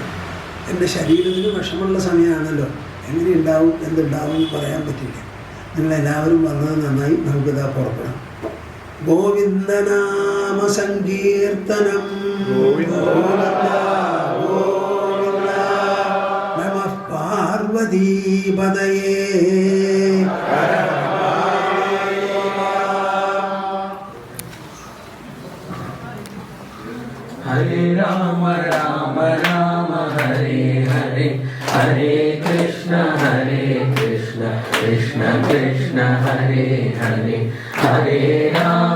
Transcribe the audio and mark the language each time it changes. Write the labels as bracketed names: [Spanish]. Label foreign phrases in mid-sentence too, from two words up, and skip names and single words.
[Malayalam] എൻ്റെ ശരീരത്തിന് വിഷമുള്ള സമയമാണല്ലോ, എങ്ങനെ ഉണ്ടാവും എന്തുണ്ടാവും എന്ന് പറയാൻ പറ്റില്ല. നിങ്ങളെല്ലാവരും വന്നത് നന്നായി. നമുക്കിതാ പുറപ്പെടാം. [Sanskrit] ഗോവിന്ദനാമ സങ്കീർത്തനം നമഃ പാർവതീപതയേ. ഹരേ രാമ രാമ രാമ ഹരേ ഹരേ, ഹരേ കൃഷ്ണ കൃഷ്ണ കൃഷ്ണ ഹരേ ഹരേ, ഹരേ രാമ